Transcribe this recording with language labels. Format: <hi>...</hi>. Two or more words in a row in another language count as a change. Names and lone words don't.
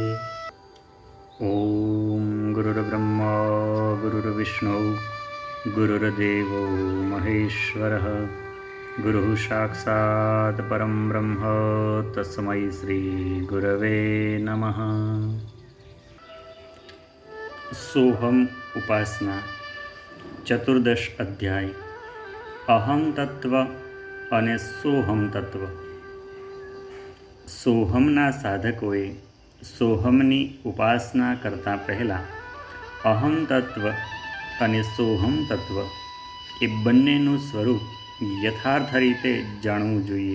<sa>ॐ गुरुर्ब्रह्मा गुरुर्विष्णु गुरुर्देवो महेश्वरः गुरुः साक्षात् परं ब्रह्म तस्मै श्रीगुरवे नमः। सोहम उपासना चतुर्दश अध्याय अहम तत्व</sa> <gu>અને સોહમ તત્વ। સોહમના સાધકોએ સોહમની ઉપાસના કરતાં પહેલાં અહમ તત્વ અને સોહમ તત્વ એ બંનેનું સ્વરૂપ યથાર્થ રીતે જાણવું જોઈએ।</gu>